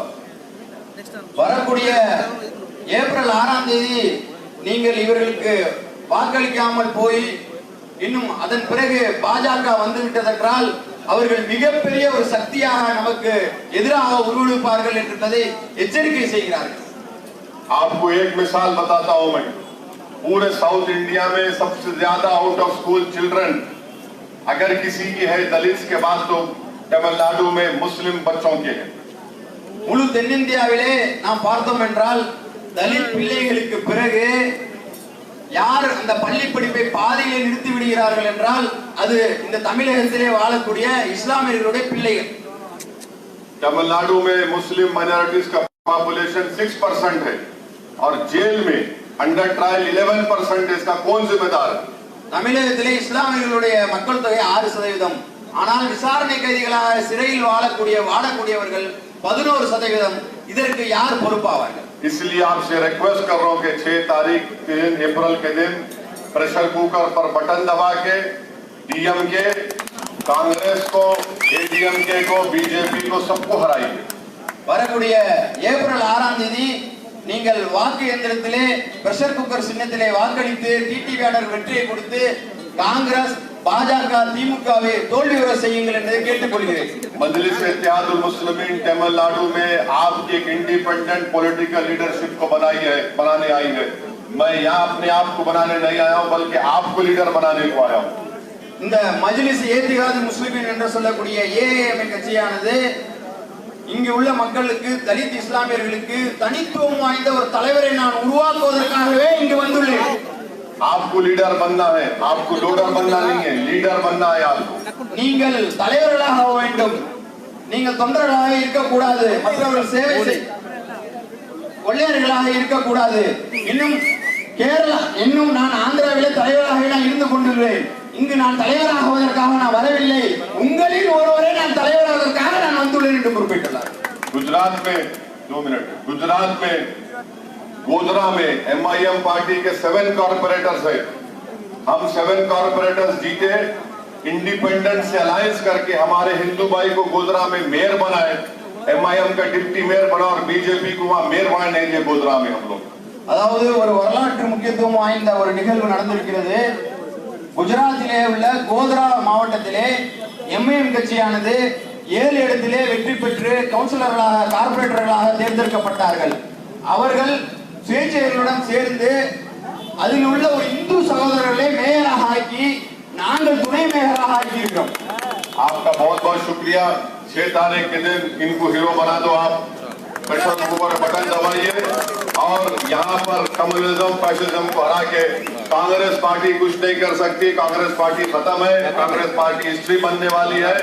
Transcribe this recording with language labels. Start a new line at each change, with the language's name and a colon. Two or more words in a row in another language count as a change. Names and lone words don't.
Tamil: வரக்கூடிய ஏப்ரல் 6ஆம் தேதி நீங்கள் இவர்களுக்கு வாக்களிக்காமல் போய் இன்னும் அதன் பிறகு பாஜக வந்து விட்டதென்றால் அவர்கள் மிகப்பெரிய ஒரு சக்தியாக நமக்கு எதிராக உருவெடுப்பார்கள் என்பதை எச்சரிக்கை செய்கிறார்கள்.
Hindi: आपको एक मिसाल बताता हूं मैं. पूरे साउथ इंडिया में सबसे ज्यादा
English: out of school children
Hindi: अगर किसी की है दलित के बाद तो तमिलनाडु में मुस्लिम बच्चों के हैं.
Tamil: முழு தென்னிந்தியாவிலே நாம் பார்த்தோம் என்றால் தலித் பிள்ளைகளுக்கு பிறகு யார் அந்த பள்ளி படிப்பை பாதியிலே நிறுத்தி விடுகிறார்கள் என்றால் அது இந்த தமிழகத்திலே வாழக்கூடிய இஸ்லாமியர்களுடைய பிள்ளைகள்.
Hindi: तमिलनाडु में
English: Muslim minorities
Hindi: का पॉपुलेशन 6% है और जेल में
English: under trial
Hindi: 11%. इसका कौन जिम्मेदार है?
Tamil: தமிழகத்திலே இஸ்லாமியர்களுடைய மக்கள் தொகை 6%. ஆனால் விசாரணை கைதிகளாக சிறையில் வாழக்கூடியவர்கள் 11%. இதற்கு யார் பொறுப்பாவார்கள்?
Hindi: इसलिए आपसे रिक्वेस्ट कर रहा हूं कि 6 तारीख 3 अप्रैल के दिन
English: pressure cooker
Hindi: पर बटन दबा के डीएमके, कांग्रेस को, एडीएमके को, बीजेपी को सबको हराइए.
Tamil: வரக்கூடிய ஏப்ரல் 6ஆம் தேதி நீங்கள் வாக்கு எந்திரத்திலே
English: pressure cooker
Tamil: சின்னத்திலே வாக்களித்து டிடிவியாளர் வெற்றியை கொடுத்து காங்கிரஸ், பாஜக, திமுகவை தோல்வியுற செய்யுங்கள் என்று கேட்டுக்கொள்கிறேன்.
Hindi: मजलिस इत्तेहादुल मुस्लिमीन तमिलनाडु में आप एक
English: independent political leadership
Hindi: को बनाने आई है. मैं यहाँ अपने आप को बनाने नहीं आया हूँ, बल्कि आपको लीडर बनाने को आया हूँ.
Tamil: இந்த மஜ்லிஸ் இத்திஹாதுல் முஸ்லிமீன் என்று சொல்லக்கூடிய ஏஏஎம் கட்சியானது இங்கு உள்ள மக்களுக்கு, தலித் இஸ்லாமியர்களுக்கு தனித்துவம் வாய்ந்த ஒரு தலைவரை நான் உருவாக்குவதற்காகவே இங்கு வந்துள்ளேன்.
Hindi: आपको लीडर बनना है, आपको लोडर बनना नहीं है, लीडर बनना है आपको.
Tamil: நீங்கள் தலைவர்களாக ஆக வேண்டும், நீங்கள் தொண்டர்களாக இருக்கக்கூடாது, மற்றவர்கள் சேவை கொள்ளையர்களாக இருக்கக்கூடாது. இன்னும் நான் ஆந்திராவிலே தலைவராக நான் இருந்து கொண்டிருக்கிறேன். இங்கு நான் தலைவராகுவதற்காக நான் வரவில்லை, உங்களில் ஒருவரை நான் தலைவராவதற்காக நான் வந்துள்ளேன் என்று குறிப்பிட்டுள்ளார்.
Hindi: गुजरात में 2 मिनट, गुजरात में गोधरा में एमआईएम पार्टी के 7 कॉर्पोरेटर्स है. हम 7 कॉर्पोरेटर्स जीते, इंडिपेंडेंट से अलायंस करके हमारे हिंदू भाई को गोधरा में मेयर बनाए. एमआईएम का डिप्टी मेयर बना और बीजेपी को वहां मेयर बनाए नहीं दिए गोधरा में हम लोग.
Tamil: அதாவது ஒரு வரலாற்று முக்கியத்துவம் வாய்ந்த ஒரு நிகழ்வு நடந்திருக்கிறது. குஜராத்திலே உள்ள கோத்ரா மாவட்டத்திலே எம்ஐஎம் கட்சியானது 7 இடத்திலே வெற்றி பெற்று கவுன்சிலர்களாக, கார்பரேட்டர்களாக தேர்ந்தெடுக்கப்பட்டார்கள். அவர்கள் சுயேட்சைகளுடன் சேர்ந்து அதில் உள்ள ஒரு இந்து சகோதரர்களை மேயராக ஆக்கி நாங்கள் துணை மேயராக ஆக்கி இருக்கிறோம்.
Hindi: आपका बहुत बहुत शुक्रिया. 6 तारीख के दिन इनको हीरो बना दो. आप
English: pressure cooker button
Hindi: दबाइए और यहाँ पर कम्युनिज्म, फैसिज्म को हरा के कांग्रेस पार्टी कुछ नहीं कर सकती. कांग्रेस पार्टी खत्म है. कांग्रेस पार्टी हिस्ट्री बनने वाली है.